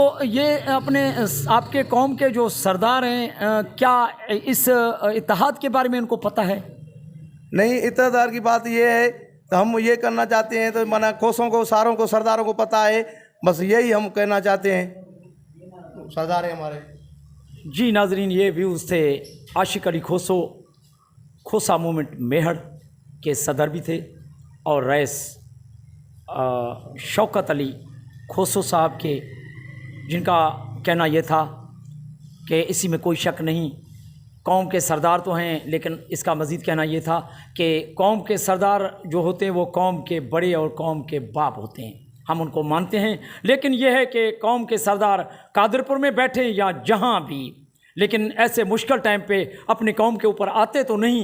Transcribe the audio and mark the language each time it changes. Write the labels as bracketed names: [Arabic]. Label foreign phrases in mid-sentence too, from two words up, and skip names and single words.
[Urdu] تو یہ اپنے آپ کے قوم کے جو سردار ہیں کیا اس اتحاد کے بارے میں ان کو پتا ہے? نہیں، اتیدار کی بات یہ ہے، تو ہم یہ کرنا چاہتے ہیں، تو مانا کھوسوں کو، ساروں کو، سرداروں کو پتا ہے، بس یہی ہم کہنا چاہتے ہیں سردار ہیں ہمارے. جی ناظرین، یہ ویوز تھے عاشق علی کھوسو، کھوسہ موومنٹ میہڑ کے صدر بھی تھے، اور رئیس شوکت علی کھوسو صاحب کے، جن کا کہنا یہ تھا کہ اسی میں کوئی شک نہیں، قوم کے سردار تو ہیں، لیکن اس کا مزید کہنا یہ تھا کہ قوم کے سردار جو ہوتے ہیں وہ قوم کے بڑے اور قوم کے باپ ہوتے ہیں، ہم ان کو مانتے ہیں. لیکن یہ ہے کہ قوم کے سردار قادرپور میں بیٹھے یا جہاں بھی، لیکن ایسے مشکل ٹائم پہ اپنے قوم کے اوپر آتے تو نہیں.